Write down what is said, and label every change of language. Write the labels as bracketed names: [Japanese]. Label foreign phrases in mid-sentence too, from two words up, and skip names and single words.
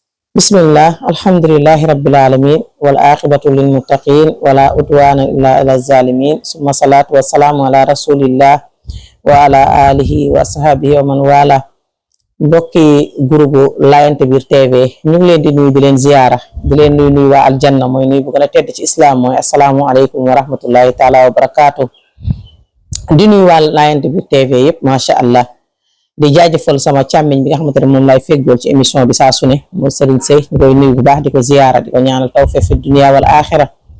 [Arabic] بسم الله الحمد لله رب العالمين والعاقبة للمتقين ولا عدوان إلا على الظالمين ثم الصلاة والسلام على رسول الله وعلى آله وأصحابه ومن والى. [Wolof] Mbokki groupe Layente Biir TV ñu ngi leen di nuyu di leen ziyaara di leen nuyu waa aljanna mooy nuyu bu gën a tedd ci islam mooy [Arabic] السلام عليكم ورحمة الله تعالى وبركاته. [Wolof] di nuyu waa Layente Biir TV yëpp [Arabic] ما شاء الله. [Wolof] di jaajëfal sama càmmiñ bi nga xamante ne moom lay feggool ci émission bi saa su ne mooy Serigne Seye ñu koy nuyu bu baax di ko ziyaara di ko ñaanal [Arabic] توفيق في الدنيا والآخرة.